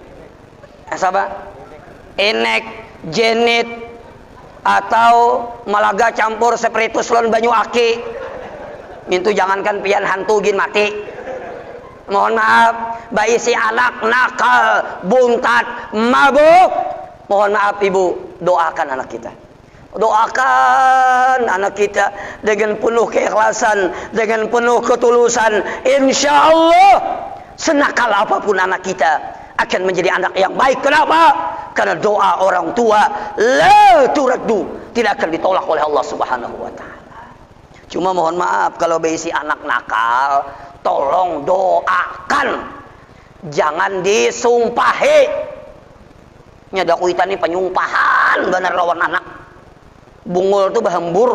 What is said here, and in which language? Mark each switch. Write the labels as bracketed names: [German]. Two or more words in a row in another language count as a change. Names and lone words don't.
[Indonesian] Sahabat? [Banjar] enek, jenit, atau malaga campur spiritus lon banyu aki. Mintu jangankan pian hantu gin mati. [Indonesian] Mohon maaf, bayi si anak nakal, buntat, mabuk. Mohon maaf ibu, doakan anak kita. Doakan anak kita dengan penuh keikhlasan, dengan penuh ketulusan. [Arabic] Insya Allah, [Indonesian] senakal apapun anak kita akan menjadi anak yang baik. Kenapa? Karena doa orang tua [Arabic] la turaddu, [Indonesian] tidak akan ditolak oleh Allah [Arabic] Subhanahu wa taala. [Indonesian] Cuma mohon maaf kalau berisi anak nakal, tolong doakan. Jangan disumpahi. [Banjar] Nyada kuitan ini penyumpahan benar lawan anak. Bungul tuh bahembur.